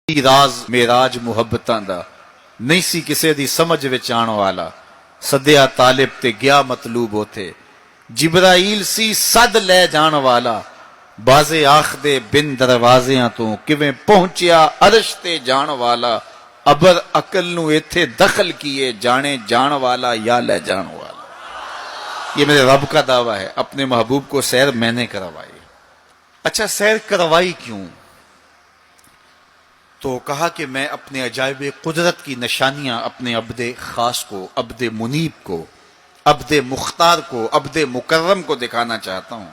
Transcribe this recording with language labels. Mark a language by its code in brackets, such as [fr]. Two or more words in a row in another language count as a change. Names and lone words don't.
[pa] ਕੋਈ ਰਾਜ਼ ਮੇਰਾਜ ਮੁਹੱਬਤਾਂ ਦਾ ਨਹੀਂ ਸੀ ਕਿਸੇ ਦੀ ਸਮਝ ਵਿੱਚ ਆਉਣ ਵਾਲਾ। ਸੱਦਿਆ ਤਾਲਿਬ ਤੇ ਗਿਆ ਮਤਲੂਬ ਉਥੇ, ਜਿਬਰਾਈਲ ਸੀ ਸੱਦ ਲੈ ਜਾਣ ਵਾਲਾ। ਬਾਜ਼ੇ ਆਖਦੇ ਬਿਨ ਦਰਵਾਜ਼ਿਆਂ ਤੋਂ ਕਿਵੇਂ ਪਹੁੰਚਿਆ ਅਰਸ਼ ਤੇ ਜਾਣ ਵਾਲਾ। ਅਬਰ ਅਕਲ ਨੂੰ ਇੱਥੇ ਦਖਲ ਕੀਏ, ਜਾने ਜਾਣ ਵਾਲਾ ਯਾ ਲੈ ਜਾਣ ਵਾਲਾ। [ur] یہ میرے رب کا دعویٰ ہے، اپنے محبوب کو سیر میں نے کروائی۔ اچھا سیر کروائی کیوں؟ تو کہا کہ میں اپنے عجائب قدرت کی نشانیاں اپنے عبد خاص کو، عبد منیب کو، عبد مختار کو، عبد مکرم کو دکھانا چاہتا ہوں۔